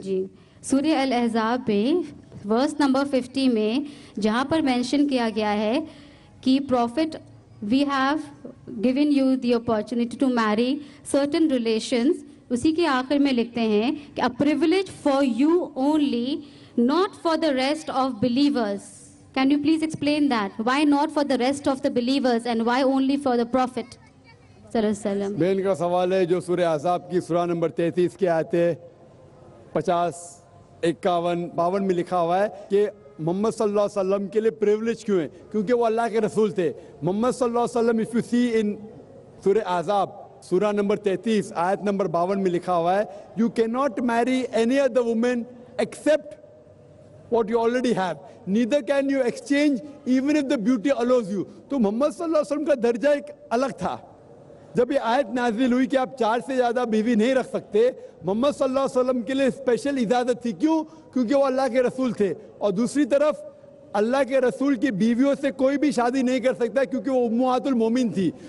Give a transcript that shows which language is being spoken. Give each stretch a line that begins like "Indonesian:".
Urdu: جی سورہ الاحزاب میں verse number 50 میں جہاں پر مینشن کیا گیا ہے کہ
English: Prophet we have given you the opportunity to marry certain relations,
Urdu: اسی کے آخر میں لکھتے ہیں کہ
English: a privilege for you only, not for the rest of believers. Can you please explain that? Why not for the rest of the believers and why only for the Prophet صلی اللہ علیہ وسلم؟
Urdu: بہن کا سوال ہے جو سورہ احزاب کی سورہ نمبر 33 کی آیتیں 50, 51, 52 میں لکھا ہوا ہے کہ محمد صلی اللہ علیہ وسلم کے لیے پریولیج کیوں ہے؟ کیونکہ وہ اللہ کے رسول تھے.
English: محمد صلی اللہ علیہ وسلم if you see in
Urdu: سورہ احزاب سورہ نمبر 33 آیت نمبر 52 میں لکھا ہوا ہے
English: you cannot marry any other woman except what you already have. Neither can you exchange even if the beauty allows you.
Urdu: تو محمد صلی اللہ علیہ وسلم کا درجہ ایک الگ تھا. جب یہ آیت نازل ہوئی کہ آپ 4 سے زیادہ بیوی نہیں رکھ سکتے, محمد صلی اللہ علیہ وسلم کے لیے اسپیشل اجازت تھی. کیوں؟ کیونکہ وہ اللہ کے رسول تھے, اور دوسری طرف اللہ کے رسول کی بیویوں سے کوئی بھی شادی نہیں کر سکتا کیونکہ وہ امہات المومن تھی.